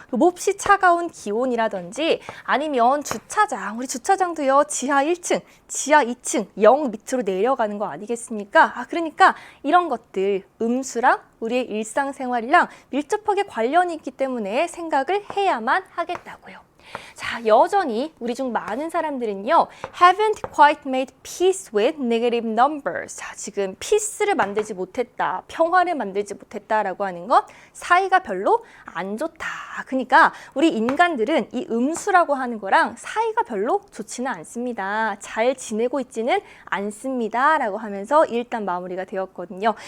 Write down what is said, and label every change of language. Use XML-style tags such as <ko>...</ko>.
<ko>몹시 차가운 기온이라든지 아니면 주차장, 우리 주차장도요 지하 1층, 지하 2층, 영 밑으로 내려가는 거 아니겠습니까? 그러니까 이런 것들 음수랑 우리의 일상생활이랑 밀접하게 관련이 있기 때문에 생각을 해야만 하겠다고요. 자, 여전히 우리 중 많은 사람들은요</ko> <en>haven't quite made peace with negative numbers.</en> <ko>자, 지금 peace를 만들지 못했다, 평화를 만들지 못했다라고 하는 것 사이가 별로 안 좋다. 그러니까 우리 인간들은 이 음수라고 하는 거랑 사이가 별로 좋지는 않습니다. 잘 지내고 있지는 않습니다 라고 하면서 일단 마무리가 되었거든요.</ko>